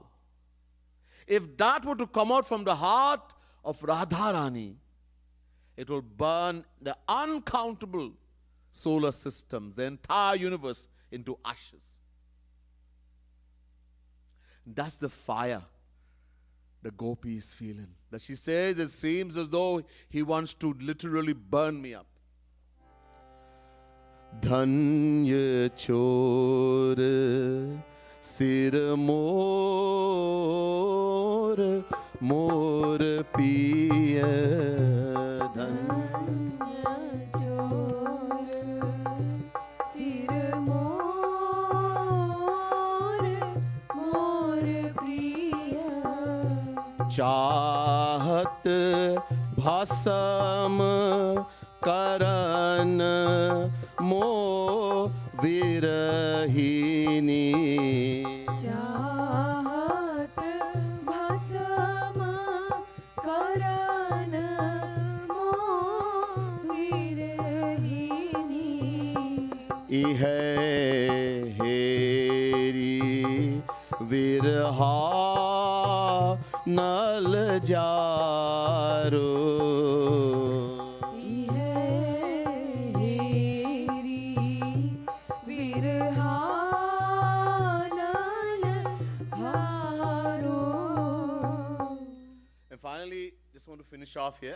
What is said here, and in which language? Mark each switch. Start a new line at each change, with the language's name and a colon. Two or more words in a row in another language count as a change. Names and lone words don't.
English: If that were to come out from the heart of Radharani, it will burn the uncountable solar systems, the entire universe, into ashes. That's the fire the gopi is feeling. That she says it seems as though he wants to literally burn me up.
Hindi: धन्य चोर सिर मोर मोर पिया धन्य चोर सिर मोर मोर प्रिया चाहत भस्म करन मो विरहिनी चाहत भस्म करन मोह विरहिनी इह हेरी विरहा नल जारो
English: And finally, just want to finish off here.